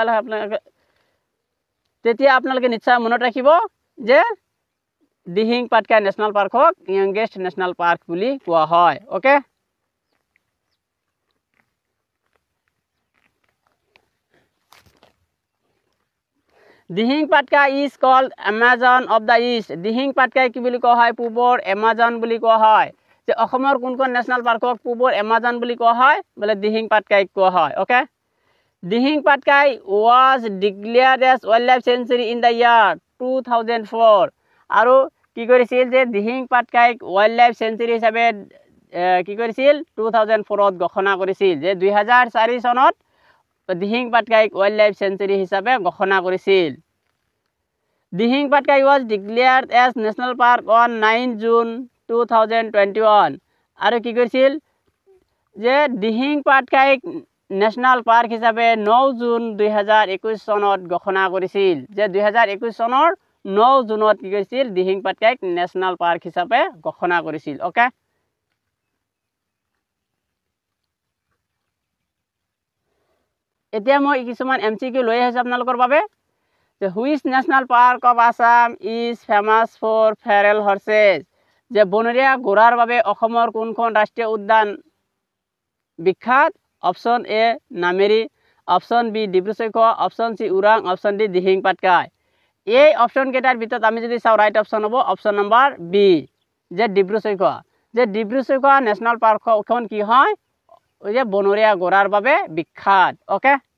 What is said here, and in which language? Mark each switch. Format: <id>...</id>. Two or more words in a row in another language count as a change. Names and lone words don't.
<as>তেতিয়া আপোনালোকে নিশ্চয় মনত ৰাখিব যে Dihing Patkai National Park</as> <en>youngest national park</en> <as>বুলি কোৱা হয় ওকে</as> <en>Dihing Patkai is called Amazon of the East.</en> <as>Dihing Patkai কি বুলি কোৱা হয় পূবৰ Amazon বুলি কোৱা হয় যে অসমৰ কোনখন ন্যাশনাল পাৰ্কক পূবৰ Amazon বুলি কোৱা হয় বলে Dihing Patkai কোৱা হয়</as> <en>ওকে Dihing Patkai was declared as wildlife sanctuary in the year 2004</en> <as>আৰু কি কৰিছিল যে</as> <en>Dihing Patkai wildlife</en> <as>sanctuary হিচাপে কি কৰিছিল 2004 ত ঘোষণা কৰিছিল যে 2004 চনত Dihing Patkai wildlife sanctuary হিচাপে ঘোষণা কৰিছিল</as> <en>Dihing Patkai was declared as national park on 9 June 2021</en> <as>আৰু কি কৰিছিল যে Dihing Patkai</as> <en>national park</en> <as>হিচাপে 9 জুন 2021 চনত ঘোষণা কৰিছিল যে 2021 চনৰ 9 জুনত কি কৰিছিল Dihing Patkai</as> <en>national park</en> <as>হিচাপে ঘোষণা কৰিছিল ওকে এতিয়া মই কিছুমান MCQ লৈ আহিছো আপোনালোকৰ বাবে যে</as> <en>which national park of Assam is famous for feral horses</en> <as>যে বনৰীয়া ঘোঁৰাৰ বাবে অসমৰ কোনখন ৰাষ্ট্ৰীয় উদ্যান বিখ্যাত</as> <en>option A</en> <as>নামেৰি</as> <en>option B</en> <as>ডিব্ৰুচৈখোৱা</as> <en>option C</en> <as>ওৰাং</as> <en>option D</en> <as>Dihing Patkai এই অপচন কেইটাৰ ভিতৰত আমি যদি চাও</as> <en>right option</en> <as>হ'ব</as> <en>option number B</en> <as>যে ডিব্ৰুচৈখোৱা ন্যাশনাল পাৰ্কখন কি হয় ওই যে বনৰীয়া ঘোঁৰাৰ বাবে বিখ্যাত ওকে</as>